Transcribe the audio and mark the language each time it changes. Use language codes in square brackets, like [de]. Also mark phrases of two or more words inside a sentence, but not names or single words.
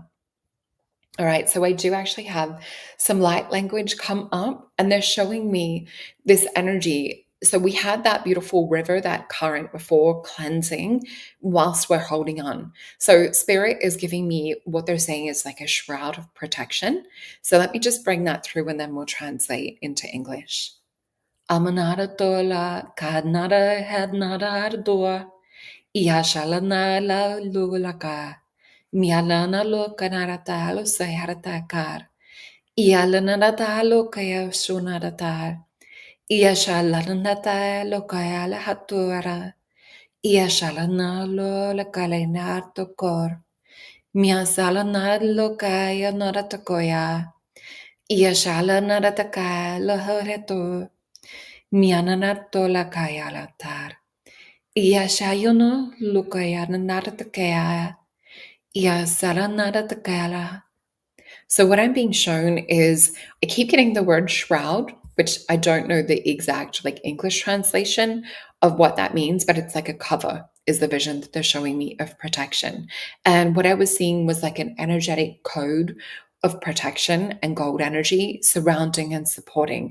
[en] All right, so I do actually have some light language come up, and they're showing me this energy. So we had that beautiful river, that current before cleansing whilst we're holding on. So Spirit is giving me what they're saying is like a shroud of protection. So let me just bring that through and then we'll translate into English. Amanada tola, kadnada hadnada ardua, iashalana la lulaka, mialana lo kanarata lo sayaratakar, ialanata lo kaya sunadatar, iashalanata lo kaya la hatura, iashalana lo la kalenar tokor, miasalana lo kaya naratakoya, iashalana rataka lo horeto, miananato la kaya latar. Ia shayono lukaya naratakaya. Ia saranaratakala. So what I'm being shown is I keep getting the word shroud, which I don't know the exact like English translation of what that means, but it's like a cover is the vision that they're showing me of protection. And what I was seeing was like an energetic code of protection and gold energy surrounding and supporting.